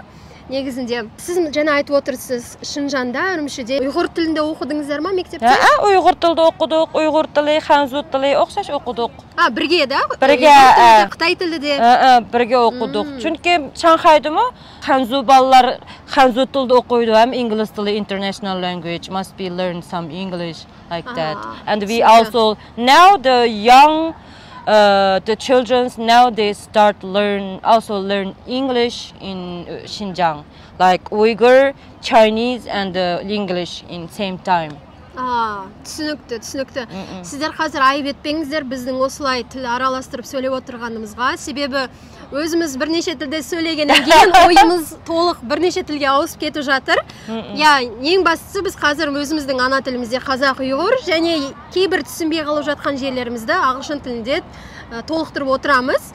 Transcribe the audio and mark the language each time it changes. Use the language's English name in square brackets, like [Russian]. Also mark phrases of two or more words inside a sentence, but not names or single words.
[Kazakh] Негізінде сіз жаңа айтып отырсыз, Шинжанда, Үрімшіде ұйғыр тілінде оқыдыңыздар ма мектепте? Ұйғыр тілді оқыдық, ұйғыр тілі, ханзу тілі оқшаш оқыдық. Бірге, да? Бірге. Қытай тілі де. Бірге оқыдық. Чүнки Шанхайды ма, ханзу балалар ханзу тілді оқиды, әм English тілі [English] international language, must be learn some English like that. And we also, now the young the children now they start learn English in Xinjiang, like Uyghur, Chinese and English in same time. [Kazakh] Түсінікті. Сіздер қазір айып етпеңіздер біздің осылай тіл араластырып сөйлеп отырғанымызға. Себебі өзіміз бірнеше тілде сөйлегеннен кейін ойымыз толық бірнеше тілге ауысып кетіп жатыр. Ең бастысы біз қазір өзіміздің ана тілімізде қазақ, ұйғыр және кейбір түсінбей қалып жатқан жерлерімізді ағылшын тілінде толықтырып отырамыз.